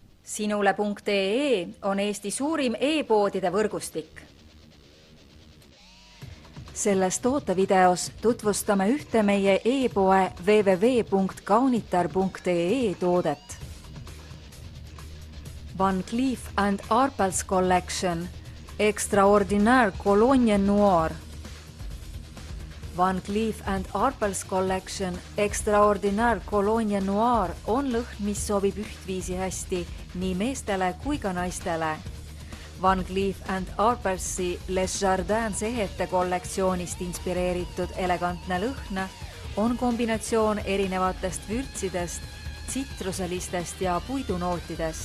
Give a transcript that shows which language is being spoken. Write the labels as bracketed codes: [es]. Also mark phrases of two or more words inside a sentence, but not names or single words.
[et] Sinule.ee on Eesti suurim e-poodide võrgustik. Selles tootevideos tutvustame ühte meie e-poe www.kaunitar.ee toodet. Van Cleef & Arpels Collection Extraordinaire Cologne Noir. Van Cleef & Arpels Collection Extraordinaire Cologne Noir on lõhn, mis sobib ühtviisi hästi nii meestele kui ka naistele. Van Cleef & Arpelsi Les Jardins ehete kollektsioonist inspireeritud elegantne lõhn on kombinatsioon erinevatest vürtsidest, tsitruselistest ja puidunootidest.